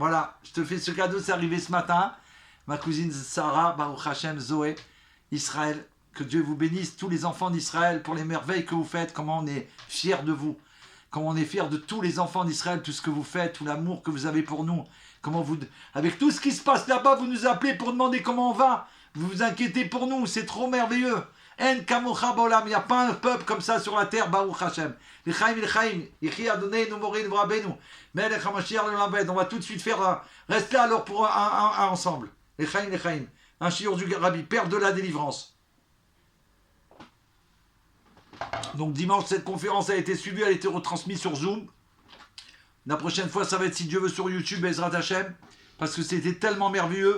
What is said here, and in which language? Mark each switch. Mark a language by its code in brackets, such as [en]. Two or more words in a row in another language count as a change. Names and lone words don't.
[fr] Voilà, je te fais ce cadeau, c'est arrivé ce matin. Ma cousine Sarah, [he] ברוך השם, [fr] Zoé, Israël, que Dieu vous bénisse, tous les enfants d'Israël, pour les merveilles que vous faites, comment on est fiers de vous, comment on est fiers de tous les enfants d'Israël, tout ce que vous faites, tout l'amour que vous avez pour nous, comment vous, avec tout ce qui se passe là-bas, vous nous appelez pour demander comment on va, vous vous inquiétez pour nous, c'est trop merveilleux. [he] אין כמוך בעולם, [fr] il n'y a pas un peuple comme ça sur la terre, [he] ברוך השם. לחיים, יחי אדוננו, מורנו, ורבנו, מלך המשיח לעולם. [fr] On va tout de suite faire, reste là alors pour un ensemble. L'chaim, un shiur du Rabbi, Père de la délivrance. Donc dimanche, cette conférence a été suivie, elle a été retransmise sur Zoom. La prochaine fois, ça va être, si Dieu veut, sur YouTube, [he] עזרת השם, [fr] parce que c'était tellement merveilleux.